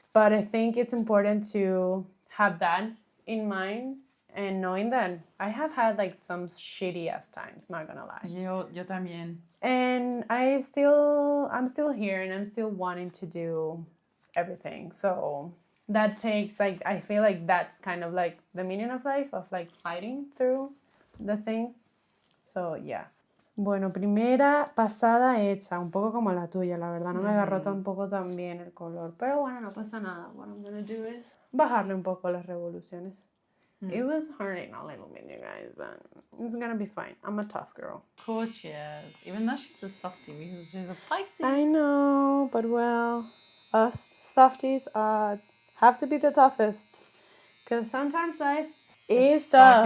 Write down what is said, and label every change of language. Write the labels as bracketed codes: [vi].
[en] But I think it's important to have that in mind, and knowing that I have had like some shitty ass times, not gonna lie. [es] Yo también. [en] And I'm still here and I'm still wanting to do everything. So that takes like, I feel like that's kind of like the meaning of life, of like fighting through the things. So yeah. [es] Bueno, primera pasada hecha, un poco como la tuya, la verdad no me agarró tampoco tan bien el color, pero bueno, no pasa nada. [en] What I'm gonna do is [es] bajarle un poco las revoluciones. [en] It was hurting a little bit, you guys, but it's gonna be fine. I'm a tough girl. Of course she is. Even though she's a softie, because she's a Pisces. I know, but well, us softies have to be the toughest, because sometimes life is tough.